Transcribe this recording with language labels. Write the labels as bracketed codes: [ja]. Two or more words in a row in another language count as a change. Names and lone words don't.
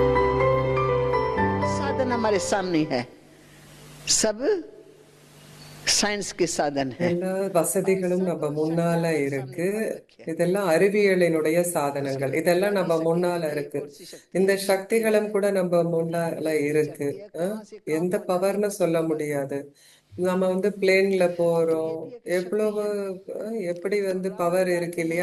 [hi] साधन हमारे सामने है, सब साइंस के साधन है [ta] எல்லா வசதிகளும் நம்ம முன்னால இருக்கு. இதெல்லாம் அறிவியலினுடைய சாதனங்கள். இதெல்லாம் நம்ம முன்னால இருக்கு. இந்த சக்திகளும் கூட நம்ம முன்னால இருக்கு. எந்த பவர்னு சொல்ல முடியாது. நம்ம பிளேன்ல போறோம். எவ்வளவு எப்படி பவர் இருக்கு இல்லையா?